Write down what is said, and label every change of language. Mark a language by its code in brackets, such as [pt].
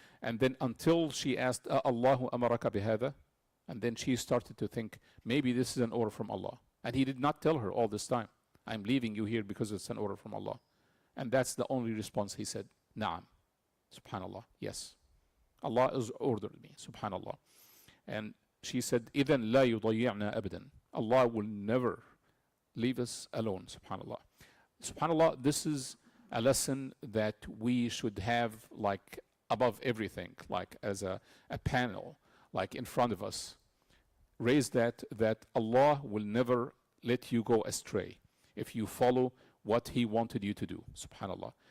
[en] And then until she asked, [ar] Allahu amaraka bihada? [en] And then she started to think, maybe this is an order from Allah. And he did not tell her all this time, I'm leaving you here because it's an order from Allah. And that's the only response. He said, Na'am. Subhanallah, yes. Allah has ordered me, subhanallah. And she said, [ar] إِذَنْ لَا يُضَيِّعْنَا أَبَدًا. [en] Allah will never leave us alone, subhanallah. Subhanallah, this is a lesson that we should have like above everything, like as a panel, like in front of us. Raise that Allah will never let you go astray if you follow what He wanted you to do, subhanallah.